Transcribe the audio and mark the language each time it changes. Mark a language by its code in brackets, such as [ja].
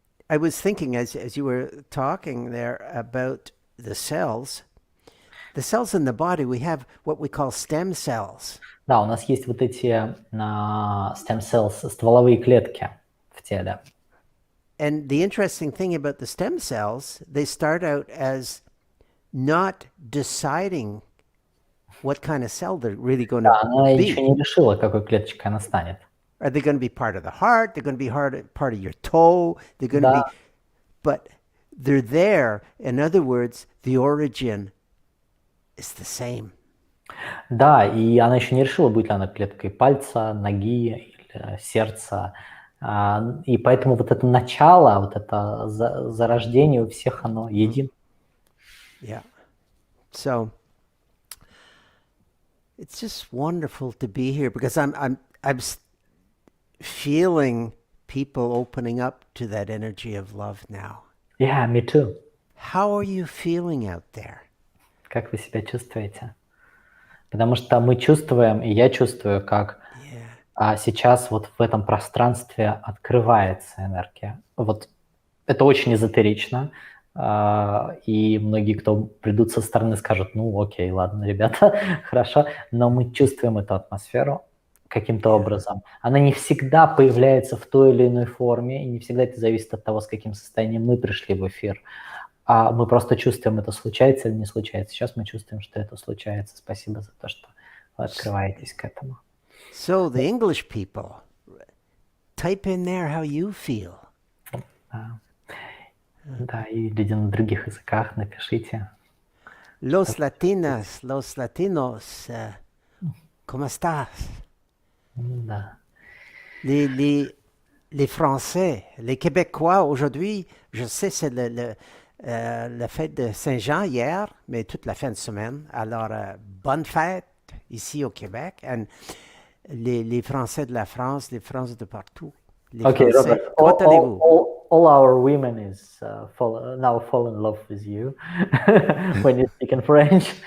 [en] I was thinking as you were talking there about the cells in the body, we have what we call stem cells. [ru] Да, у нас есть вот эти stem cells, стволовые клетки в теле. [en] And the interesting thing about the stem cells, they start out as not deciding what kind of cell they're really going to [ru] Да, она еще [en] be. [ru] не решила, какой клеточкой она станет. [en] Are they going to be part of the heart? They're going to be part of your toe. They're going to be, but they're there. In other words, the origin is the same. [ru] Да, и она еще не решила, будет ли она клеткой пальца, ноги или сердца. И поэтому вот это начало, вот это зарождение у всех, оно едино. [en] Yeah. So it's just wonderful to be here because I'm feeling people opening up to that energy of love now. Yeah, me too. How are you feeling out there? [ru] Как вы себя чувствуете? Потому что мы чувствуем, и я чувствую, как сейчас вот в этом пространстве открывается энергия. Вот это очень эзотерично, и многие, кто придут со стороны, скажут, ну окей, ладно, ребята, хорошо, но мы чувствуем эту атмосферу каким-то образом. Она не всегда появляется в той или иной форме, и не всегда это зависит от того, с каким состоянием мы пришли в эфир. А мы просто чувствуем, это случается или не случается. Сейчас мы чувствуем, что это случается. Спасибо за то, что вы открываетесь к этому. [en] So the English people, type in there how you feel. [ru] Да, и люди на других языках напишите. [es] Los latinos, ¿cómo estás? [ru] Да. [fr] Les Français, les Québécois, aujourd'hui, je sais, c'est la fête de Saint-Jean hier, mais toute la fin de semaine. Alors, bonne fête ici au Québec. [en] And [fr] les Français de la France, les Français de partout. Les [en] Okay, [fr] Français, Robert, comment allez-vous? [en] all our women is now fall in love with you when you speak in French.